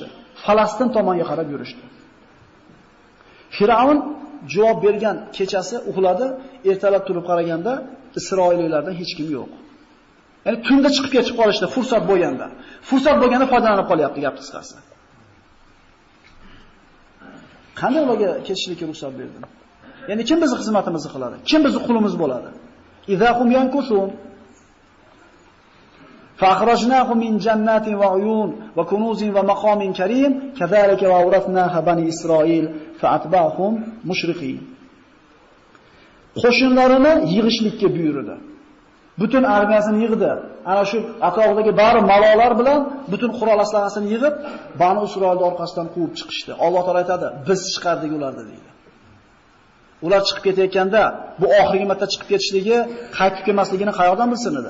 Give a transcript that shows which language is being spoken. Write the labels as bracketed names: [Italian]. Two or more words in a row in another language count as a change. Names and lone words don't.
[Uzbek] Falastin tomonga qarab yurishdi. Firavn javob bergan kechasi uxladi, ertalab turib qaraganda Isroiliylardan hech kim yo'q. Ya'ni tunda chiqib ketib qolishdi, fursat bo'lganda. Fursat bo'lganda foydalanib qolyapti gap qisqasi. Qanday ularga ketishlikka ruxsat berdim? Ya'ni kim bizning xizmatimizni qiladi? Kim bizning qulimiz bo'ladi? Idahum yankusun [Arabic] فأخرجناهم من جنات وعيون وكنوز ومقام كريم كذلك وأورثناها بني إسرائيل فأتبعهم مشرقين. [Uzbek] Qo'shinlarini yig'ishlikka buyurdi. Butun armiyasini yig'di. Ana shu atrofidagi bari malolar bilan butun qurol aslasini yig'ib, Bani Isroilni orqasidan quvib chiqishdi. Alloh taolo aytadi, biz chiqardik ularni deydi. Ular chiqib ketayotganda bu oxirgi marta chiqib ketishligi, qaytib kelmasligini qayoqdan bilsin edi?